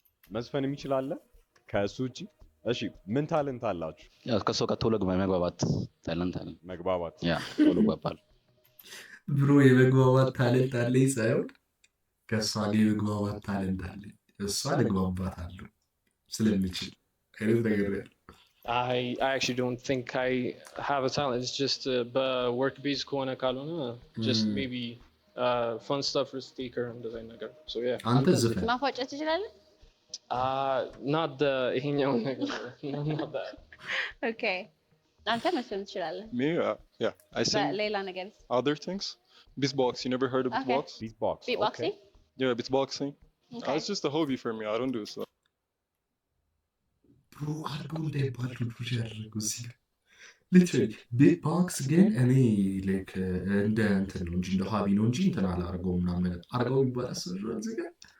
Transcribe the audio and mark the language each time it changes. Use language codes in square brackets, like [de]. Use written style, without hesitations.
[am] መዝፈን የሚችል አለ ከእሱ ውጪ? እሺ ምን ታለንት አላችሁ? ያው ከሰው ጋር ቶሎ መግባባት ታለንት አለ። መግባባት ያ ቶሎ ይግባባል። ብሮ የመግባባት ታለንት አለኝ ሳይሆን ከእሷ ጋር የመግባባት ታለንት አለኝ። እሷ ልግባባታለሁ ስለምችል አይነት ነገር ያለ [en] I actually don't think I have a talent. It's just work based kona kalona. Just maybe fun stuff for speaker and design ነገር. So yeah. [am] አንተ ዘፈን ማፏጨት ትችላለህ? [en] Not the [am] ይሄኛው ነገር. [en] Not that. [am] Okay. አንተ መስፈን ትችላለህ? [en] Me, yeah. I sing [am] ሌላ ነገር [en] other things. Beatbox. You never heard of Okay. beatbox? Beatbox. Beatboxing? Yeah, beatboxing. Okay. It's just a hobby for me. I don't do so. [am] ብሮ አድርገው እንዳይባል ልጆች ያደረጉ እዚህ ጋር ሊትራሊ ቤትቦክስ ግን እኔ ላይክ እንደ እንትን ነው እንጂ እንደ ሀቢ ነው እንጂ እንትን አላደርገውም ምናምን አድርገው ይባላል እዚህ ጋር